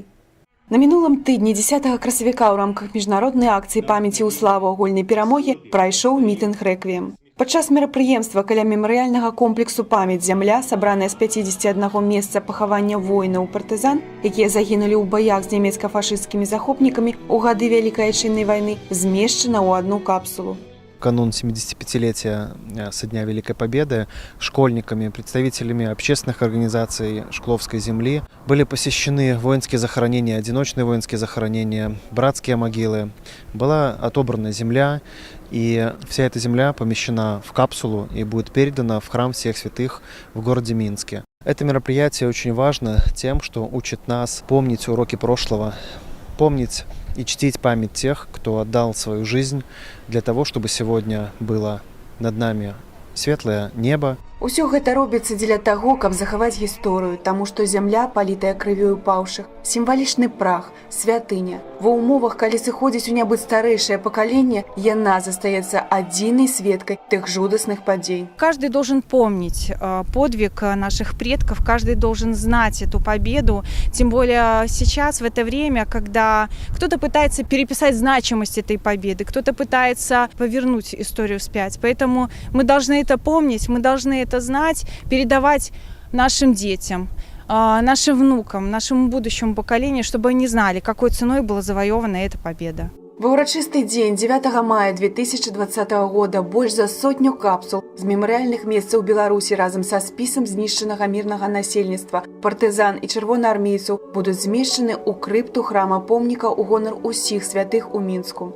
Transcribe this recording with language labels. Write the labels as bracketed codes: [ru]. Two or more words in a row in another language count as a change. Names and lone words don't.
[be] На мінулым тыдні 10 красавіка ў рамках міжнароднай акцыі памяці ў славу агульнай перамогі прайшоў мітынг рэквіем. Падчас мерапрыемства каля мемарыяльнага комплексу «Памяць зямля», сабраная з 51 месца пахавання воінаў-партызан, якія загінулі ў баях з нямецка-фашысцкімі захопнікамі ў гады Вялікай Адчыннай вайны, змешчана ў одну капсулу. [ru] Канун 75-летия со дня Великой Победы школьниками, представителями общественных организаций Шкловской земли были посещены воинские захоронения, одиночные воинские захоронения, братские могилы. Была отобрана земля, и вся эта земля помещена в капсулу и будет передана в храм всех святых в городе Минске. Это мероприятие очень важно тем, что учит нас помнить уроки прошлого, помнить и чтить память тех, кто отдал свою жизнь для того, чтобы сегодня было над нами светлое небо. [be] Усё гэта робіцца дзеля таго, каб захаваць гісторыю, таму што зямля, палітая крывёю паўшых, сімвалічны прах, святыня. Ва ўмовах, калі сыходзіць у нябыт старэйшае пакаленне, яна застаецца адзінай сведкай тых жудасных падзей. [ru] Каждый должен помнить подвиг наших предков, каждый должен знать эту победу, тем более сейчас, в это время, когда кто-то пытается переписать значимость этой победы, кто-то пытается повернуть историю вспять. Поэтому мы должны это помнить, мы должны это знать, передавать нашим детям, нашим внукам, нашему будущему поколению, чтобы они знали, какой ценой была завоевана эта победа. [be] Ва ўрачысты дзень 9 мая 2020 года больш за 100 капсул з мемарыяльных месцаў Беларусі разам са спісам знішчанага мірнага насельніцтва, партызан і чырвонаармейцаў будуць змешчаны ў крыпту храма-помніка ў гонар усіх святых у Мінску.